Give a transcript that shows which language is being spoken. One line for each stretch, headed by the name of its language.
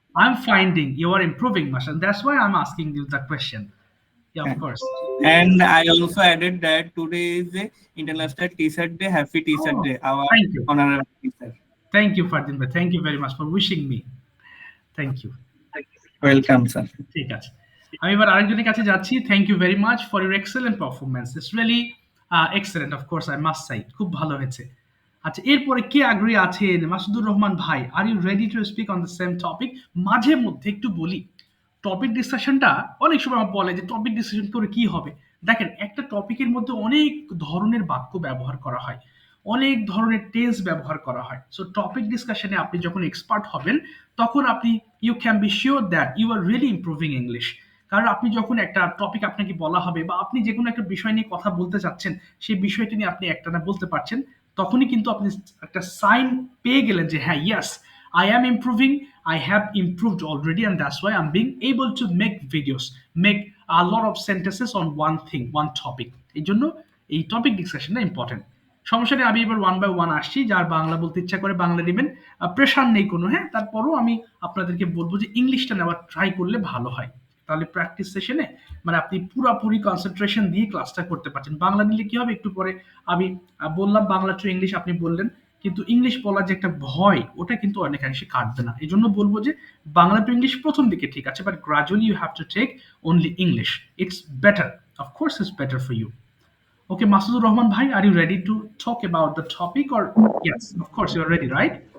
English: I'm finding you are improving, Mashan. That's why I'm asking you that question. Yeah, of course. And I also added that today is a International T-shirt Day. Happy T-shirt Oh, Day, our thank you. honorable teacher. Thank you, Fardin bhai. Thank you very much for wishing me. Thank you. Welcome, sir.
Bangla: ঠিক আছে। আমি এবার আরেকজনের কাছে যাচ্ছি।
English: Thank you very much for your excellent performance. It's really excellent, of course I must say.
Bangla: খুব ভালো হয়েছে। আচ্ছা, এরপরে কে আগ্রহী আছেন? মাসুদুর রহমান ভাই,
English: Are you ready to speak on the same topic?
Bangla: মাঝে মধ্যে একটু বলি, টপিক ডিসকাশনটা অনেক সময় আমার বলে যে টপিক ডিসকাশন করে কি হবে। দেখেন, একটা টপিকের মধ্যে অনেক ধরনের বাক্য ব্যবহার করা হয়, অনেক ধরনের টেন্স ব্যবহার করা হয়। সো টপিক ডিসকাশনে আপনি যখন এক্সপার্ট হবেন, তখন আপনি
English: You can be sure that you are really improving English.
Bangla: কারণ আপনি যখন একটা টপিক আপনাকে বলা হবে, বা আপনি যে কোনো একটা বিষয় নিয়ে কথা বলতে চাচ্ছেন, সেই বিষয়টি নিয়ে আপনি একটানা বলতে পারছেন, তখনই কিন্তু আপনি একটা সাইন পেয়ে গেলেন যে হ্যাঁ, ইয়াস,
English: I am improving. I have improved already, and that's why I'm being able to make videos, make a lot of sentences on one thing, one topic.
Bangla: এই জন্য এই টপিক ডিসকাশনটা ইম্পর্টেন্ট। সমস্যা নেই, আমি এবার ওয়ান বাই ওয়ান আসছি। যার বাংলা বলতে ইচ্ছা করে বাংলা নেবেন, প্রেশার নেই কোনো। হ্যাঁ, তারপরও আমি আপনাদেরকে বলবো যে ইংলিশটা নেওয়ার ট্রাই করলে ভালো হয়। তাহলে প্র্যাকটিস সেশনে মানে আপনি পুরোপুরি কনসেন্ট্রেশন দিয়ে ক্লাসটা করতে পারছেন। বাংলা নিলে কি হবে, একটু পরে আমি বললাম বাংলা টু ইংলিশ, আপনি বললেন, কিন্তু ইংলিশ বলার যে একটা ভয়, ওটা কিন্তু অনেকাংশে কাটবে না। এই জন্য বলবো যে বাংলা টু ইংলিশ প্রথম দিকে ঠিক আছে,
English: But gradually you have to take only English. It's better, of course it's better for you. Okay, Masudur Rahman bhai, are you ready to talk about the topic? Or yes, of course you are ready, right?